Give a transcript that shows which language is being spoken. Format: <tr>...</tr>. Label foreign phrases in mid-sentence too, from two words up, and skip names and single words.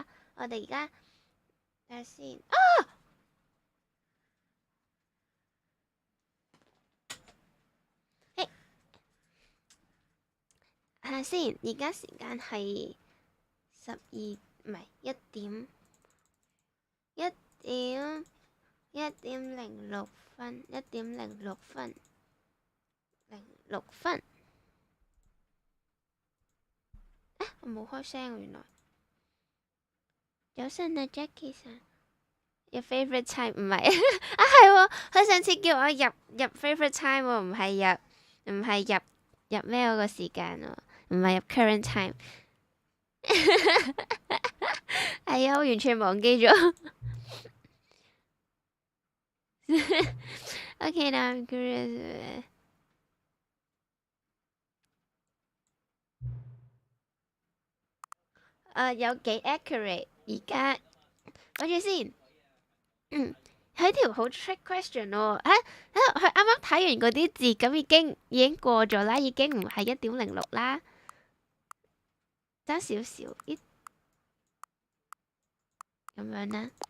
<yue>我哋而家睇下先睇下先，而家時間係1點06分，1點06分，06分。我冇開聲啊，原來。早晨啊 ，Jackie 生。</yue> <en>Your favorite time</en> <yue>唔係係喎，佢上次叫我入</yue> <en>favorite time</en> <yue>喎，唔係入咩嗰個時間喎，唔係入</yue> <en>current time。</en> <yue>係啊，我完全忘記咗。</yue> <en>Okay, now I'm curious.</en> <yue>有幾 accurate？而家睇住先。係條好</yue> <en>trick question</en> <yue>喎。佢啱啱睇完嗰啲字，咁已經過咗啦，已經唔係1.06啦，爭少少，咁樣啦。</yue>